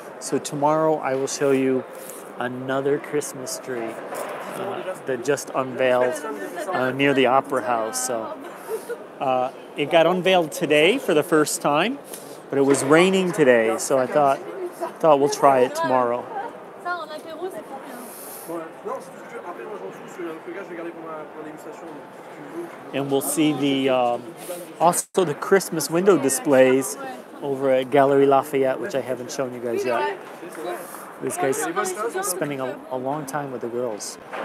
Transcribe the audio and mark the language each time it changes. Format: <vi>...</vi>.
<en>So tomorrow I will show you another Christmas tree that just unveiled near the Opera House. So it got unveiled today for the first time, but it was raining today, so I thought we'll try it tomorrow.</en> <fr>Ça, en apéro, c'est pas bien. Non, c'est tout ce que tu veux. Après, moi je m'en fous, ce que je vais garder pour la dégustation.</fr> <en>And we'll see the also the Christmas window displays over at Gallery Lafayette, which I haven't shown you guys yet. This guy's spending a long time with the girls.</en>